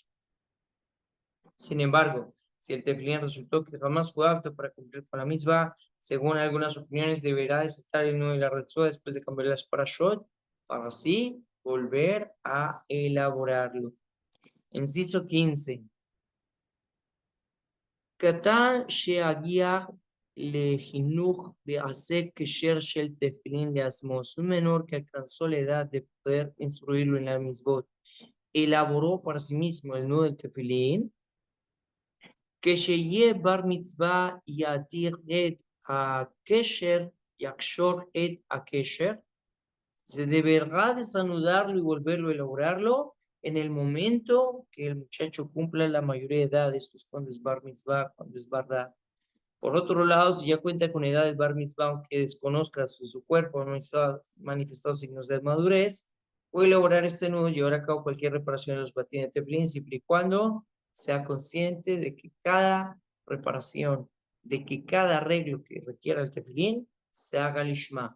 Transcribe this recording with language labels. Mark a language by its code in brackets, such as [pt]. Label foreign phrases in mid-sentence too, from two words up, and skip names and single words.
[es] Sin embargo, si el tefilín resultó que jamás fue apto para cumplir con la misma, según algunas opiniones, deberá desatar el nudo de la Retzua después de cambiar las parashot para así volver a elaborarlo. Inciso 15. [he] קטן שיגיע לחינוך ויעשה קשר של תפילין לעצמו, [es] su menor que alcanzó la edad de poder instruirlo en la misbot, elaboró para sí mismo el nudo del tefilín, que [he] שיהיה בר מצווה יתיר את הקשר, יקשור את הקשר, [es] se deberá desanudarlo y volverlo a elaborarlo en el momento que el muchacho cumpla la mayoría de edad. Esto es cuando es [he] בר מצווה, [es] cuando es barda. Por otro lado, si ya cuenta con edades [he] בר מצווה, [es] aunque desconozca su cuerpo, no ha manifestado signos de madurez, puede elaborar este nudo y llevar a cabo cualquier reparación de los batines de tefilín, siempre y cuando sea consciente de que cada reparación, de que cada arreglo que requiera el tefilín, se haga lishma.